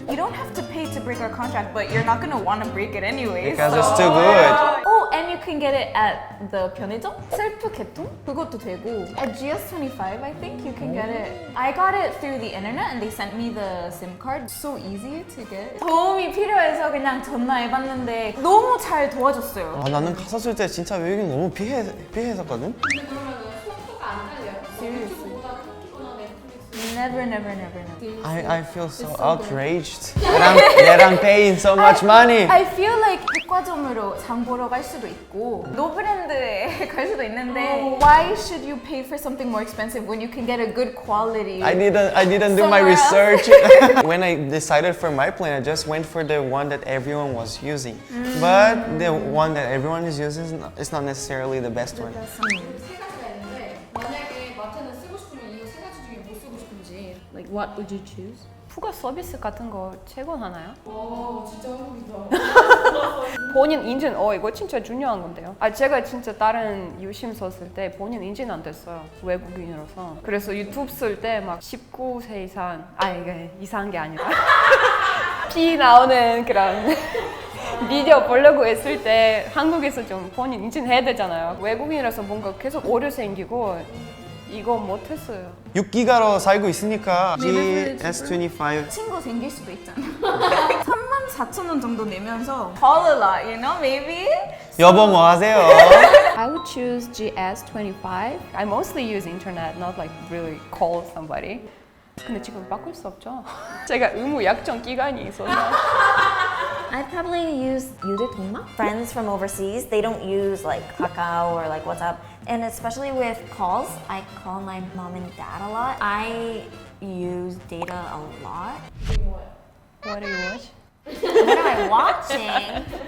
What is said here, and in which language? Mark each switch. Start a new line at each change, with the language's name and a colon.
English: You don't have to pay to break our contract, but you're not gonna want to break it anyway. because it's too good. Oh, and you can get it at the 편의점?
Korean: 셀프 개통? 그것도 되고.
English: At GS25, I think you can get it. I got it through the internet and they sent me the SIM card. So easy to get.
Korean: 도움이 필요해서 그냥 전화해봤는데 너무 잘 도와줬어요. 아, 나는 갔었을 때 진짜 외국인 너무 피했었거든. 근데 그러면은 속도가 안 달려요? 유튜브보다 끊기거나 넷플릭스.
English: Never. I feel so outraged that I'm paying so much money. I feel like
Korean: 백화점으로 장 보러 갈 수도 있고 노브랜드에 갈 수도 있는데
English: Why should you pay for something more expensive when you can get a good quality? I didn't do my Somewhere else. research. When I decided for my plan, I just went for the one that everyone was using. But the one that everyone is using is not necessarily the best one.
Korean: 세 가지가 있는데 만약에 마트는 쓰고 싶으면 이 세 가지 중에 뭐 쓰고 싶은지
English: like what would you choose?
Korean: 푸가 서비스 같은 거 채권하나요? 와 진짜 한국이다. 본인 인증, 이거 진짜 중요한 건데요. 제가 진짜 다른 유심 썼을 때 본인 인증 안 됐어요. 외국인으로서. 그래서 유튜브 쓸 때 막 19세 이상, 이게 이상한 게 아니라 피 나오는 그런 비디오 보려고 했을 때 한국에서 좀 본인 인증해야 되잖아요. 외국인이라서 뭔가 계속 오류 생기고 이거 못했어요. 6기가로 살고 있으니까 GS25 친구 생길 수도 있잖아.
English: 34,000원
Korean: 정도 내면서
English: call a lot, you know, maybe?
Korean: 여보 뭐 하세요?
English: I would choose GS25. I mostly use internet, not like really call somebody.
Korean: 근데 지금 바꿀 수 없죠. 제가 의무 약정 기간이 있어서.
English: I probably use 유데통마. Friends from overseas, they don't use like Kakao or like WhatsApp. And especially with calls, I call my mom and dad a lot. I use data a lot. What do you watch? What am I watching?